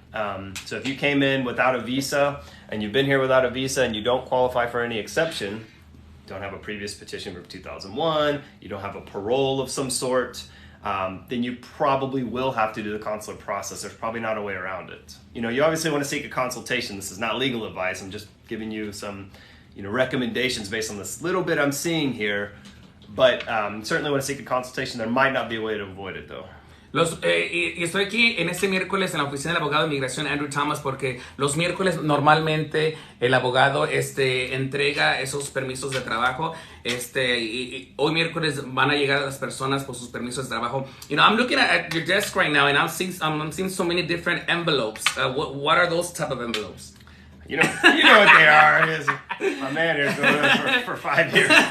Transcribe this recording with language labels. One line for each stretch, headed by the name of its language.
English: So if you came in without a visa and you've been here without a visa and you don't qualify for any exception, don't have a previous petition from 2001, you don't have a parole of some sort, then you probably will have to do the consular process. There's probably not a way around it. You know, you obviously want to seek a consultation. This is not legal advice. I'm just giving you some, recommendations based on this little bit I'm seeing here. But certainly want to seek a consultation. There might not be a way to avoid it, though.
Spanish: Y estoy aquí en este miércoles en la oficina del abogado de inmigración Andrew Thomas porque los miércoles normalmente el abogado entrega esos permisos de trabajo. Y hoy miércoles van a llegar las personas por sus permisos de trabajo.
English: I'm looking at your desk right now and I'm seeing so many different envelopes. What are those type of envelopes? You know what they are. My man here's going for 5 years.